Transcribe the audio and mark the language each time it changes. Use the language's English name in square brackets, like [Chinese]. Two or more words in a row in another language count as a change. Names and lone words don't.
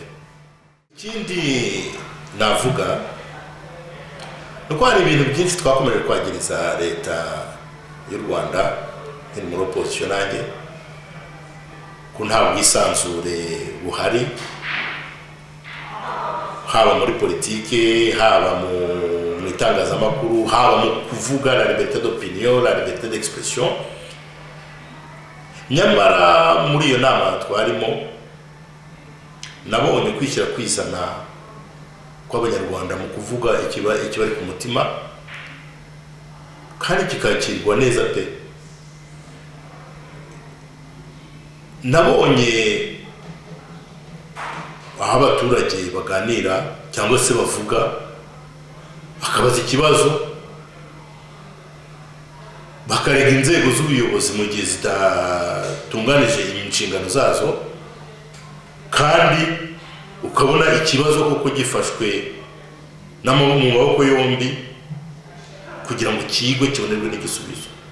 [Kinyarwanda] Ikindi navuga nuko hari ibintu byinshi twakomeje kwagiriza leta y'u Rwanda muri opposition nanjye ko nta bwisanzure buhari, haba muri politike, haba mu itangazamakuru, haba mu kuvuga, [French] la liberté d'opinion, la liberté d'expression. [Kinyarwanda] Nyamara muri iyo nama twarimo nabonye kwishyira kwizana kw'abanyarwanda mu kuvuga ikibari ku mutima kandi kikakirwa neza pe. Nabonye aho abaturage baganira cyangwa se bavuga bakabaza ikibazo bakarega inzego z'ubuyobozi mu gihe zitatunganije inshingano zazo, kandi ukabona ikibazo koko gifashwe mu maboko yombi kugira ngo kigwe kibonerwe n'igisubizo.